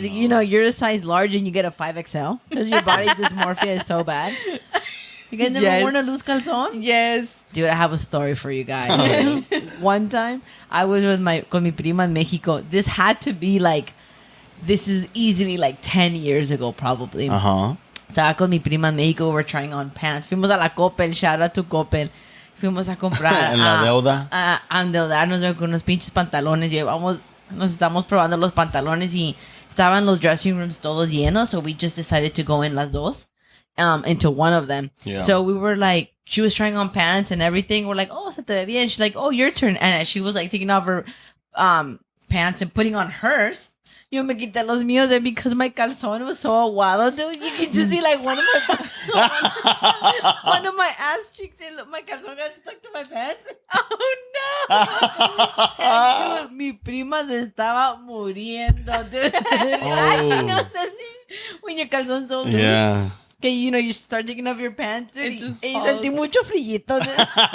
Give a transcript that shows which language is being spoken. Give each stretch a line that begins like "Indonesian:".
English: You know, you're a size large and you get a 5XL because your body dysmorphia is so bad. You guys never worn a loose calzón? Yes. Dude, I have a story for you guys. One time, I was with
Spanish: con mi prima
English: in Mexico. This had to be this is easily 10 years ago, probably.
Spanish: Estaba con mi prima en México.
English: We're trying on pants.
Spanish: Fuimos a la Coppel.
English: Shout out to Coppel.
Spanish: Fuimos a comprar. En la deuda. A endeudarnos con unos pinches pantalones. Nos estamos probando los pantalones y estaban los
English: dressing rooms
Spanish: todos llenos.
English: So we just decided to go in
Spanish: las dos.
English: Into one of them. Yeah. So we were she was trying on pants and everything. We're like, oh,
Spanish: se te ve bien.
English: She's like, oh, your turn. And she was taking off her pants and putting on hers.
Spanish: Yo me quité los míos,
English: and because my calzón was so aguado, dude, you can just see one of my ass cheeks, and my calzón got stuck to my pants. Oh no! And, dude,
Spanish: mi prima se estaba muriendo,
English: dude. Oh. When your calzón so loose. Yeah. Que, you start taking off your pants, dude.
Spanish: Y sentí mucho frillito, dude.